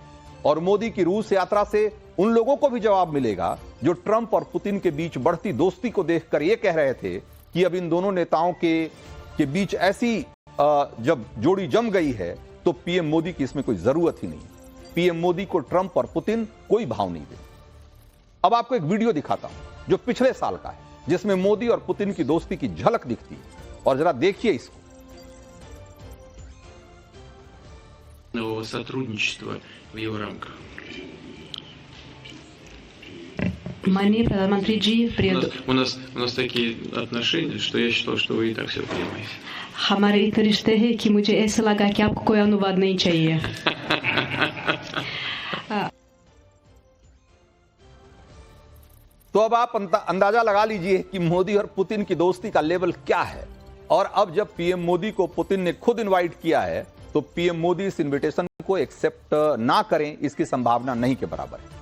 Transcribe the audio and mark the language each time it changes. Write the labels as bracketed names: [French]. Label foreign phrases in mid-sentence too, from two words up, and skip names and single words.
[Hindi] और मोदी की रूस यात्रा से उन लोगों को भी जवाब मिलेगा जो ट्रंप और पुतिन के बीच बढ़ती दोस्ती को देखकर यह कह रहे थे कि अब इन दोनों नेताओं के बीच ऐसी जब जोड़ी जम गई है तो पीएम मोदी की इसमें कोई जरूरत ही नहीं। पीएम मोदी को ट्रंप और पुतिन कोई भाव नहीं देते। अब आपको एक वीडियो दिखाता हूं जो पिछले साल का है, जिसमें मोदी और पुतिन की दोस्ती की झलक दिखती है, और जरा देखिए इसको। [Russian] сотрудничества в его рамках. [Hindi] माननीय प्रधानमंत्री जी, [Russian] У нас такие отношения, что я считал, что вы и так все понимаете. [Hindi] हमारे इतने रिश्ते हैं कि मुझे ऐसा लगा कि आपको कोई अनुवाद नहीं चाहिए। तो अब आप अंदाजा लगा लीजिए कि मोदी और पुतिन की दोस्ती का लेवल क्या है। और अब जब पीएम मोदी को पुतिन ने खुद इनवाइट किया है तो पीएम मोदी इस इनविटेशन को एक्सेप्ट ना करें, इसकी संभावना नहीं के बराबर है।